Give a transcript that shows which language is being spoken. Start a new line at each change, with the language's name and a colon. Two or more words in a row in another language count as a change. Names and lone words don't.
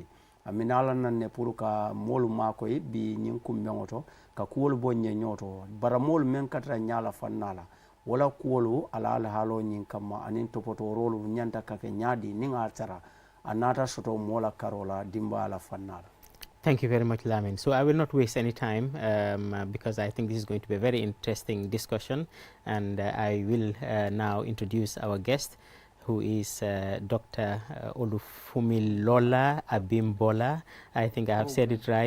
Mandingo: amina la naŋ ne pour ka moolu maakoyi bi ñiŋ kumbeŋo to ka kuwolu boŋ je ñoo to. baramoolu meŋ katara ñala fanna la wo la kuwolu ala alihaaloo ñiŋ kamma aniŋ topotooroolu ñanta ka ke ñaadi niŋ a tara a naata soto moo la karo la dimba la fanna la.
English: Thank you very much, Lamin. So I will not waste any time because I think this is going to be a very interesting discussion, and I will now introduce our guest, who is Dr. Olufumilola Abimbola. I think I have said it right.